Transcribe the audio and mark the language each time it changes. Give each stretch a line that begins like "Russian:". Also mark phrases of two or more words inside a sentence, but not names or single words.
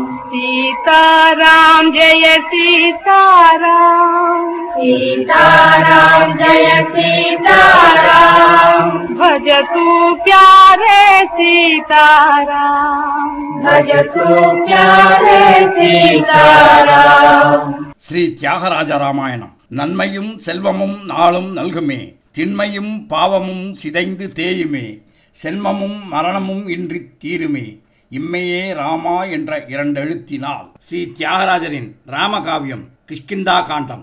Hindi: सीताराम जय सीताराम, सीताराम जय सीताराम। भजतु प्यारे सीताराम, भजतु प्यारे सीताराम।
Tamil: ஸ்ரீ தியாகராஜ ராமாயணம். நன்மையும் செல்வமும் நாளும் நல்குமே, திண்மையும் பாவமும் சிதைந்து தேயுமே, சென்மமும் மரணமும் இன்றி தீருமே, இம்மையே ராமா என்ற 2 எழுத்தினால் ஸ்ரீ தியாகராஜரின் ராமகாவியம் கிஷ்கிந்தா காண்டம்.